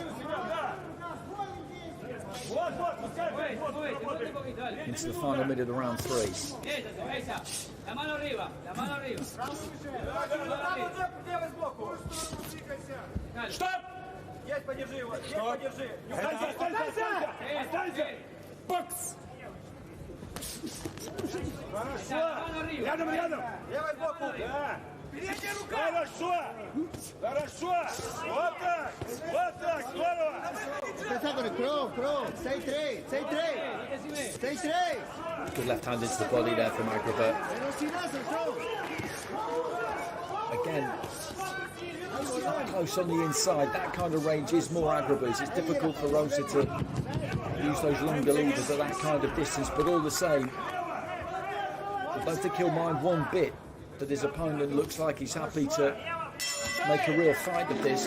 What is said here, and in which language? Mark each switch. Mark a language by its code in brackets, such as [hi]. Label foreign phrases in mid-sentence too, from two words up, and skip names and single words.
[en] Into the final minute of round 3. Stop! Box! [ru] Рядом! Левой боку! Да! Хорошо! Вот так! Здорово! [es] Empezar con el cross. 6-3. [en] Good left hand into the body there from Agrba. Again, up close on the inside, that kind of range is more Agrba's. It's difficult for Rosa to use those longer levers at that kind of distance, but all the same, I don't think he'll mind one bit that his opponent looks like he's happy to make a real fight of this.